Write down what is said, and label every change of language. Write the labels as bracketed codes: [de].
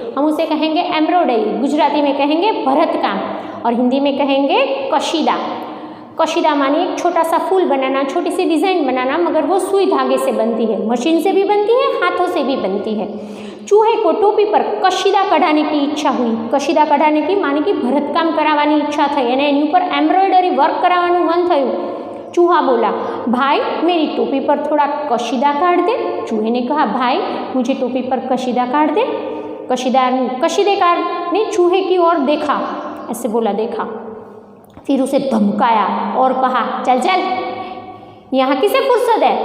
[hi] हम उसे कहेंगे एम्ब्रॉयडरी. गुजराती में कहेंगे भरत काम और हिंदी में कहेंगे कशीदा. कशीदा माने एक छोटा सा फूल बनाना, छोटी सी डिज़ाइन बनाना, मगर वो सुई धागे से बनती है. मशीन से भी बनती है, हाथों से भी बनती है. चूहे को टोपी पर कशीदा कढ़ाने की इच्छा हुई. कशीदा कढ़ाने की माने कि भरत काम [gu] करावવાની ઈચ્છા થઈ અને એની ઉપર એમ્બ્રોઇડરી વર્ક કરાવવાનું મન થયું. [hi] चूहा बोला, भाई मेरी टोपी पर थोड़ा कशीदा काट दे. चूहे ने कहा, भाई मुझे टोपी पर कशीदा काट दे. कशीदेकार ने चूहे की ओर देखा, ऐसे बोला देखा, फिर उसे धमकाया और कहा, चल चल, यहाँ किसे फुर्सत है?